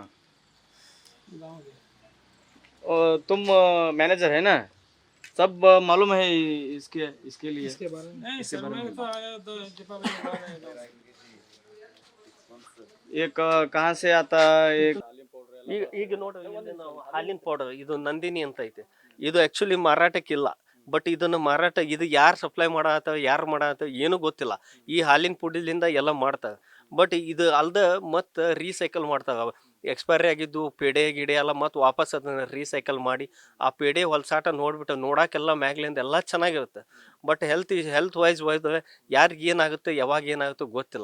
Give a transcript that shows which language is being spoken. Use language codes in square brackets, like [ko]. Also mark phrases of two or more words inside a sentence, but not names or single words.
[hi] गाँव गया। और तुम मैनेजर है ना, सब मालूम है इसके लिए? इसके बारे में नहीं सर, मैं तो आया तो दीपावली के बाद आया था। एक कहाँ से आता एक [kn] ಈಗ ನೋಡ್ರಿ ಇಲ್ಲಿ ನಾವು ಹಾಲಿನ ಪೌಡರ್ ಇದು ನಂದಿನಿ ಅಂತ ಐತೆ. ಇದು ಆಕ್ಚುಲಿ ಮಾರಾಟಕ್ಕಿಲ್ಲ, ಬಟ್ ಇದನ್ನ ಮಾರಾಟ ಇದು ಯಾರು ಸಪ್ಲೈ ಮಾಡತ್ತ ಯಾರು ಮಾಡತ್ತ ಏನೂ ಗೊತ್ತಿಲ್ಲ. ಈ ಹಾಲಿನ ಪುಡಿಲಿಂದ ಎಲ್ಲ ಮಾಡ್ತಾರೆ, ಬಟ್ ಇದು ಅಲ್ದ ಮತ್ತು ರೀಸೈಕಲ್ ಮಾಡ್ತಾರೆ. ಎಕ್ಸ್ಪೈರಿ ಆಗಿದ್ದು ಪೇಡೆ ಗಿಡೆ ಎಲ್ಲ ಮತ್ತು ವಾಪಸ್ ಅದನ್ನು ರೀಸೈಕಲ್ ಮಾಡಿ ಆ ಪೇಡೆ ಹೊಲಸಾಟ ನೋಡ್ಬಿಟ್ಟು ನೋಡೋಕ್ಕೆಲ್ಲ ಮ್ಯಾಗ್ಲಿಂದ ಎಲ್ಲ ಚೆನ್ನಾಗಿರುತ್ತೆ, ಬಟ್ [en] health wise [kn] ಹೋದ್ರೆ ಯಾರಿಗೆ ಏನಾಗುತ್ತೆ ಯಾವಾಗ ಏನಾಗುತ್ತೋ ಗೊತ್ತಿಲ್ಲ.